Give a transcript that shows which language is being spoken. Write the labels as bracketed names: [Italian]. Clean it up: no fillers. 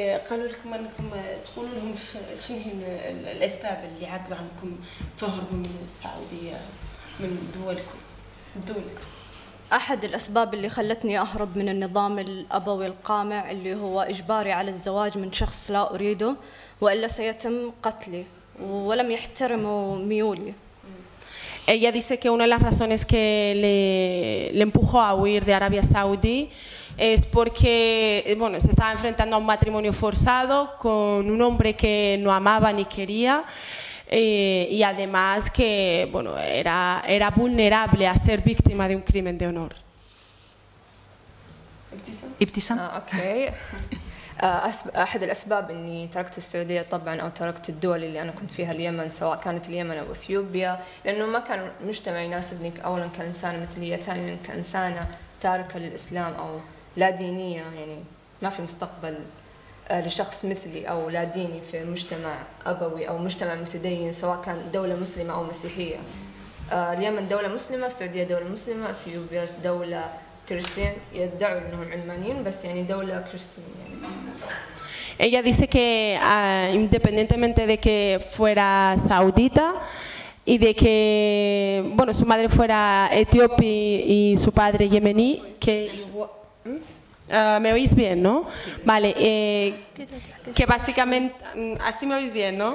[Arabic] قالوا لكم انكم تقولوا لهم شنو هي الاسباب اللي عادوا عنكم تهربوا من السعوديه من دولتكم. أحد الأسباب اللي خلتني أهرب من النظام الأبوي القامع اللي هو إجباري على الزواج من شخص لا أريده وإلا سيتم قتلي ولم يحترموا ميولي. [Spanish] Ella dice que una de las razones que le empujó a huir de Arabia Saudí es porque bueno, se estaba enfrentando a un matrimonio forzado con un hombre que no amaba ni quería y además que bueno, era vulnerable a ser víctima de un crimen de honor. Ibtisam. [Arabic] أوكي. أحد الأسباب إني تركت السعودية طبعاً أو تركت الدول اللي أنا كنت فيها اليمن سواء كانت اليمن أو إثيوبيا لأنه ما كان مجتمع يناسبني أولاً كإنسانة مثلية ثانياً كإنسانة تاركة للإسلام أو لا دينية يعني ما في مستقبل لشخص مثلي أو لا ديني في مجتمع أبوي أو مجتمع متدين سواء كان دولة مسلمة أو مسيحية. اليمن دولة مسلمة، السعودية دولة مسلمة، إثيوبيا دولة كريستيان يدعوا أنهم علمانيين بس يعني دولة كريستيان يعني. [Spanish] Ella dice que independientemente de que fuera saudita y de que bueno, su madre fuera etíope y su padre yemení, que ¿me oís bien, no? Sí. Vale, que básicamente, así me oís bien, ¿no?